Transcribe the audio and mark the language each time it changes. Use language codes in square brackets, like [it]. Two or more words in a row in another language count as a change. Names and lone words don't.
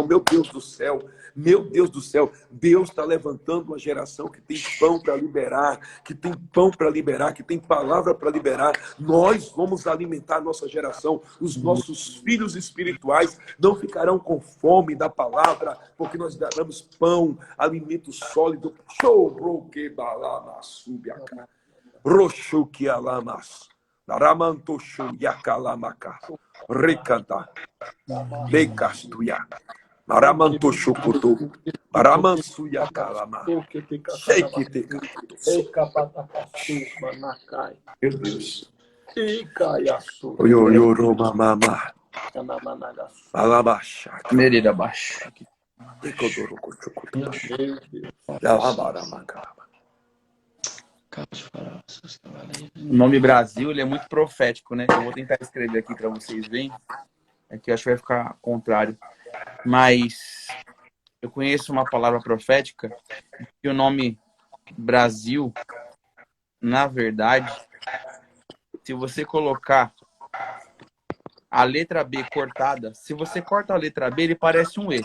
[pt] Meu Deus do céu, meu Deus do céu, Deus está levantando uma geração que tem pão para liberar, que tem pão para liberar, que tem palavra para liberar. Nós vamos alimentar a nossa geração. Os nossos filhos espirituais não ficarão com fome da palavra, porque nós daremos pão, alimento sólido. Show, que balama subiaca. Roxo que alamas. Naramantoshu yakalamaka. Recanta. Becastuya. Maramantoxu kutu. Maramansuya kalama. Shake te. Meu Deus. Oyoroma mama. Alabaxa. Merida baixo. O nome Brasil, ele é muito profético, né? Eu vou tentar escrever aqui para vocês verem. Aqui eu acho que vai ficar contrário. Mas eu conheço uma palavra profética que o nome Brasil, na verdade, se você colocar a letra B cortada, se você corta a letra B, ele parece um E.